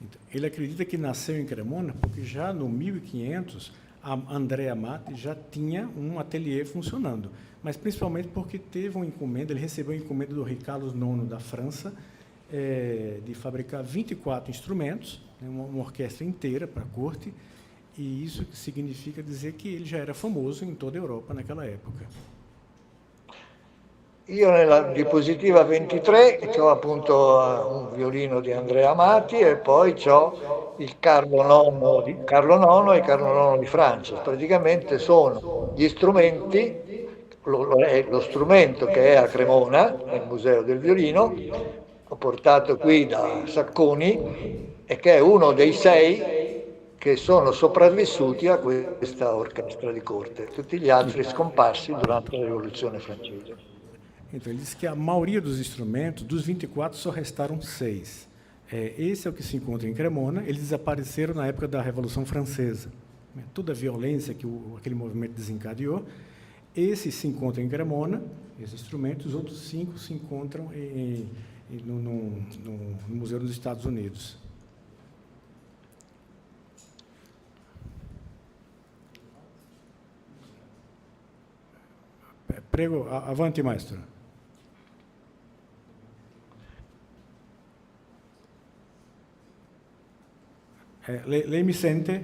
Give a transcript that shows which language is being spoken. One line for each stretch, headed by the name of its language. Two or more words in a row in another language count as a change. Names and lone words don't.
Portuguese: Então, ele acredita que nasceu em Cremona porque já no 1500 a André Amati já tinha um ateliê funcionando, mas principalmente porque teve uma encomenda, ele recebeu uma encomenda do rei Carlos IX da França, de fabricar 24 instrumentos, né, uma orquestra inteira para a corte, e isso significa dizer que ele já era famoso em toda a Europa naquela época.
Italian: Io nella diapositiva 23 ho appunto un violino di Andrea Amati e poi ho il Carlo IX di Carlo IX e Carlo IX di Francia. Praticamente sono gli strumenti, lo strumento che è a Cremona, nel Museo del Violino, ho portato qui da Sacconi e che è uno dei 6 che sono sopravvissuti a questa orchestra di corte, tutti gli altri scomparsi durante la Rivoluzione francese.
Portuguese: Então, ele diz que a maioria dos instrumentos, dos 24, só restaram 6. Esse é o que se encontra em Cremona. Eles desapareceram na época da Revolução Francesa. Toda a violência que aquele movimento desencadeou. Esse se encontra em Cremona, esses instrumentos. Os outros 5 se encontram no Museu dos Estados Unidos.
Italian: Prego, avanti, maestro. Lei mi sente?